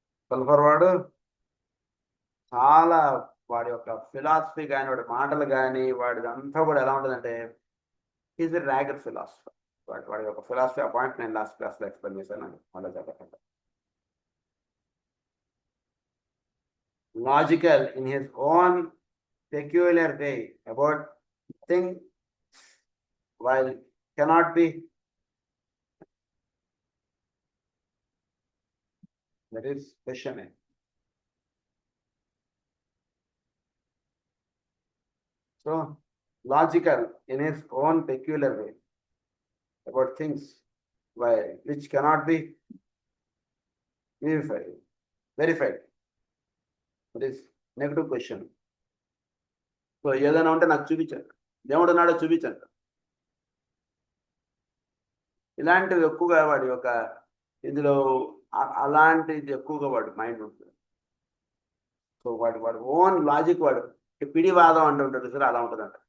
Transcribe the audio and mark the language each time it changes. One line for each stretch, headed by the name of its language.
Telugu: Sulphur వాడు చాలా, వాడి యొక్క ఫిలాసఫీ కానీ వాడి మాటలు కానీ వాడిది అంతా కూడా ఎలా ఉంటుందంటే
English: Is a ragged philosopher.
Telugu: వాడి యొక్క ఫిలాసఫీ ఆ పాయింట్ నేను లాస్ట్ క్లాస్లో ఎక్స్ప్లెయిన్ చేశాను. మళ్ళీ చెప్పకండి.
English: Logical in his own peculiar way about things, while cannot be, that is questioning. So logical in his own peculiar way about things which cannot be verified. That is negative question.
Telugu: So ఏదైనా ఉంటే నాకు చూపించండి, దేవుడు నాడో చూపించండి. ఇలాంటివి ఎక్కువగా వాడి యొక్క ఇందులో అలాంటిది ఎక్కువగా వాడు మైండ్ ఉంటుంది. సో వాడు ఓన్ లాజిక్, వాడు పిడివాదం అంటుంటాడు సార్, అలా ఉంటుందంట.